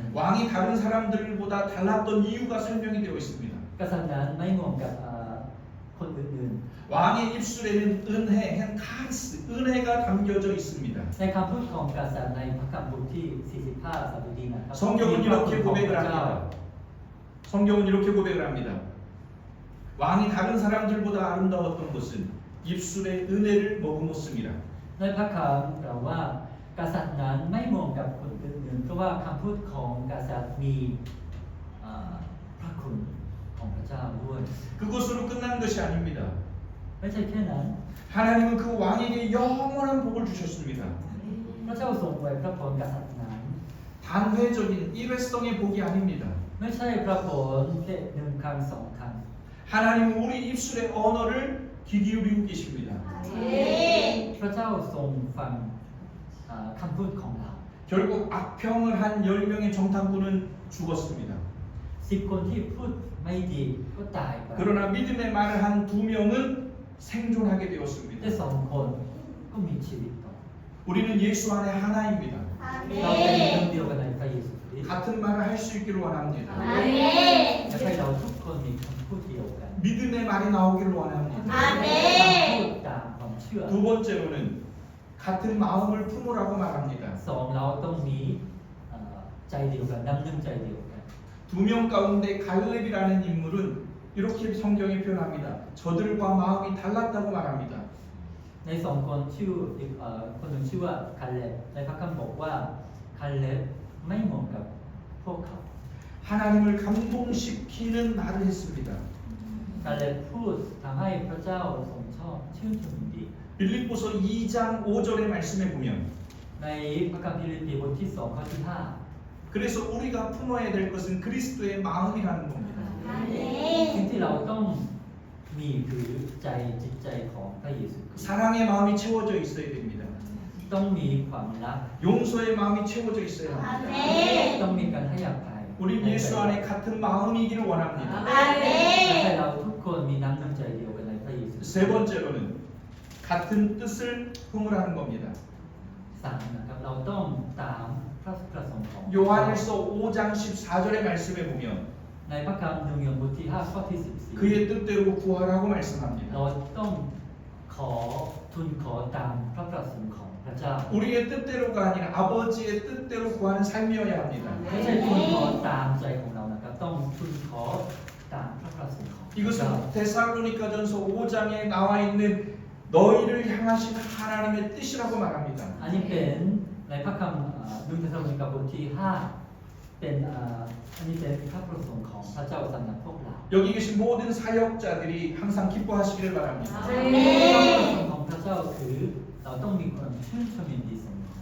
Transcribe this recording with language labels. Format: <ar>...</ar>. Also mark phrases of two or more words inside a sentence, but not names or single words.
<ko>왕이 다른 사람들보다 달랐던 이유가 설명이 되어 있습니다.</ko> <th>กษัตริย์นั้นไม่เหมือนกับคนอื่น</th> <ko>왕의 입술에는 은혜, 카리스, 은혜가 담겨져 있습니다.</ko> <th>ๆในคำพูดของกษัตริย์ในพระคำบทที่45ซาลูดีนะครับ</th> <ko>성경은</ko> <th>มีพระคุณ</th> <ko>이렇게</ko> <th>ของพ</th> <ko>고백을</ko> <th>ระเจ้า</th> <ko>합니다. 성경은 이렇게 고백을 합니다. 왕이 다른 사람들보다 아름다웠던 것은 입술의 은혜를 머금었습니다.</ko> <th>ในพระคำกล่าวว่ากษัตริย์นั้นไม่เหมือนกับคนอื่นๆเพราะว่าคำพูดของกษัตริย์มีพระคุณของพระเจ้าด้วย</th> <ko>그것으로 끝난 것이 아닙니다.</ko> <th>ไม่ใช่แค่นั้น</th> <ko>하나님은 그 왕에게 영원한 복을 주셨습니다.</ko> <th>พระเจ้าทรงไว้พระพรกษัตริย์นั้น</th> <ko>단회적인 일회성의 복이 아닙니다.</ko> <th>ไม่ใช่พระพรแค่หนึ่งครั้งสองครั้ง</th> <ko>하나님은 우리 입술의 언어를 귀 기울이고 계십니다.</ko> <th>พระเจ้าทรงฟังคำพูดของเรา</th> <ko>결국 악평을 한 10명의 정탐꾼은 죽었습니다.</ko> <th>10 คนที่พูดไม่ดีก็ตายไป</th> <ko>그러나 믿음의 말을 한 2명은 생존하게</ko> <th>แต่</th> <ko>되었습니다.</ko> <th>2 คนก็มีชีวิตต่อ</th> <ko>우리는 예수 안에 하나입니다.</ko> <th>เราเป็นหนึ่งเดียวกันในพระเยซูคริสต์</th> <ko>같은 말을 할 수 있기를 원합니다.</ko> <th>อยากให้เราทุกคนมีคำพูดเดียวกัน</th> <ko>믿음의 말이 나오기를 원합니다.</ko> <th>คำพูดตามความเชื่อ</th> <ko>두 번째로는 같은 마음을 품으라고 말합니다.</ko> <th>2 เราต้องมีใจเดียวกันน้ำหนึ่งใจเดียวกัน</th> <ko>두 명 가운데 갈렙이라는 인물은 이렇게 성경에 표현합니다. 저들과 마음이 달랐다고 말합니다.</ko> <th>ใน2 คนชื่อคนหนึ่งชื่อว่าคาเลบในพระคัมภีร์บอกว่าคาเลบไม่เหมือนกับพวกเขา</th> <ko>하나님을 감동시키는 말을 했습니다.</ko> <th>คาเลบพูดทำให้พระเจ้าทรงชอบชื่นชมยินดี</th> <ko>빌립보서 2장 5절의 말씀에 보면</ko> <th>ในพระคัมภีร์ฟิลิปปีบทที่ 2 ข้อที่</th> <ko>그래서 우리가 품어야 될 것은 그리스도의 마음이라는 겁니다.</ko> <th>5 สิ่งที่เราต้องมีคือใจจิตใจของพระเยซูคริสต์</th> <ko>사랑의 마음이 채워져 있어야 됩니다.</ko> <th>ต้องมีความรัก</th> <ko>용서의 마음이 채워져 있어야 합니다.</ko> <th>ต้องมีการให้อภัย</th> <ko>우리 예수 안에 같은 마음이기를 원합니다.</ko> <th>และให้เราทุกคนมีน้ำใจเดียวกันในพระเยซู</th> <ko>세 번째로는 같은 뜻을 품으라는 겁니다.</ko> <th>3 นะครับเราต้องตามพระประสงค์ของ</th> <ko>요한일서 5장 14절의 말씀에 보면</ko> <th>ในพระคัมภีร์1บทที่ 5 ข้อที่ 14</th> <ko>그의 뜻대로 구하라고 말씀합니다.</ko> <th>เราต้องทูลขอตามพระประสงค์ของพระเจ้า</th> <ko>우리의 뜻대로가 아니라 아버지의 뜻대로 구하는 삶이어야 합니다.</ko> <th>ไม่ใช่ทูลขอตามใจของเรานะครับต้องทูลขอตามพระประสงค์ของพระเจ้า</th> <ko>이것은 데살로니가전서 5장에 나와 있는 너희를 향하신 하나님의 뜻이라고 말합니다.</ko> <th>อันนี้เป็นในพระคัมภีร์1 เธสาโลนิกาบทที่ 5 เป็นอันนี้เป็นพระประสงค์ของพระเจ้าสำหรับพวกเรา</th> <ko>여기 계신 모든 사역자들이 항상 기뻐하시기를 바랍니다.</ko> <th>พระประสงค์ของพระเจ้าคือเราต้องมีความชื่นชมยินดีเสมอ</th>